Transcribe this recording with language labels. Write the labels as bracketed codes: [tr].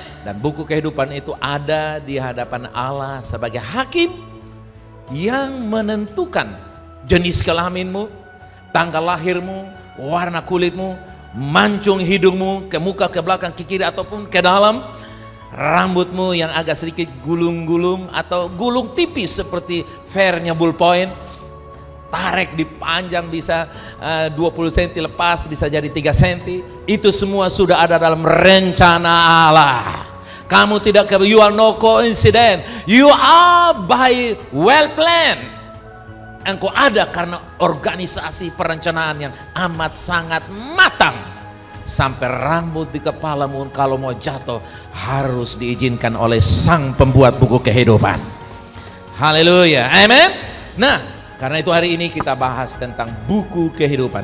[id] Dan buku kehidupan itu ada di hadapan Allah sebagai hakim yang menentukan jenis kelaminmu, tanggal lahirmu, warna kulitmu, mancung hidungmu, ke muka, ke belakang, ke kiri ataupun ke dalam, rambutmu yang agak sedikit gulung-gulung atau gulung tipis seperti fairnya ballpoint, tarik dipanjang bisa 20 cm lepas bisa jadi 3 cm. Itu semua sudah ada dalam rencana Allah. Kamu tidak, [en] you are no coincidence, you are by well planned. [id] Engkau ada karena organisasi perencanaan yang amat sangat matang. Sampai rambut di kepalamu kalau mau jatuh harus diizinkan oleh sang pembuat buku kehidupan. Haleluya, amen. Nah, karena itu hari ini kita bahas tentang buku kehidupan.